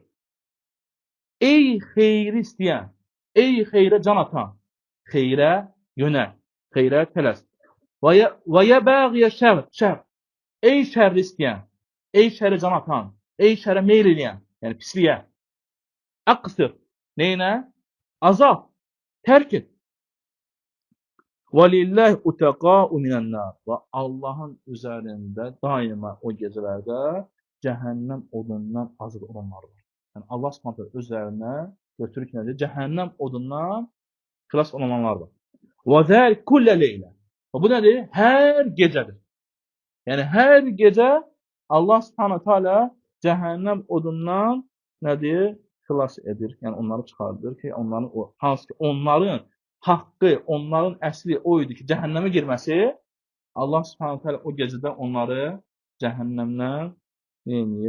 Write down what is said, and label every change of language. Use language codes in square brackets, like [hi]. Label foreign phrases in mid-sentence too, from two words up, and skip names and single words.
[az] Ey xeyri istəyən, ey xeyrə can atan, xeyrə yönəl, xeyrə tələs. [ar] ويا باغي الشر. [az] Ey şərri istəyən, ey şərri can atan, ey şərə meyl eləyən, yəni pisliyə. Əqsir. Neynə? Azab. Tərk et. [ar] وَلِلَّهِ اُتَقَاءُ مِنَ النَّارِ [az] Və Allahın üzərində daima o gecələrdə cəhənnəm odundan azad olanlar var. Yəni [ar] الله سبحانه [az] üzərinə götürür ki, nədir? Cəhənnəm odundan xilas olanlar var. [ar] وَذَلْ كُلَّ لَيْلَ [az] Və bu nədir? Hər gecədir. Yəni hər gecə [ar] الله سبحانه وتعالى [az] cəhənnəm odundan nədir? Xilas edir. Yəni onları çıxardır ki, onların o hansı ki onların haqqı, onların əsli o idi ki, cəhənnəmə girməsi, [ar] الله سبحانه وتعالى [az] o gecədə onları cəhənnəmdən neyir?